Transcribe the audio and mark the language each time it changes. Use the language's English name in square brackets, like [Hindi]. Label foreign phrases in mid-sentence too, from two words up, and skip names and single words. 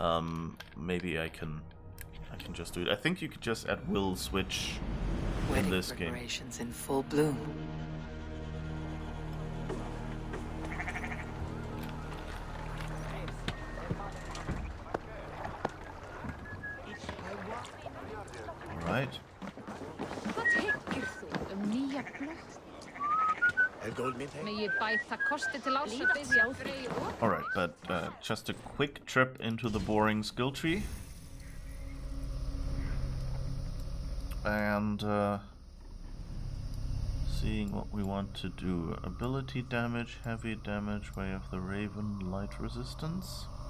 [English] Maybe I can I can just do it. I think you could just at will switch in Wedding this game. preparations in full bloom. Alright. [Icelandic] Hvað hyggir þú nýja blöð? Megi bæta kosti til árs að biðja frey og... [English] Alright, but just a quick trip into the boring skill tree. And seeing what we want to do. Ability damage, heavy damage, Way of the Raven, light resistance.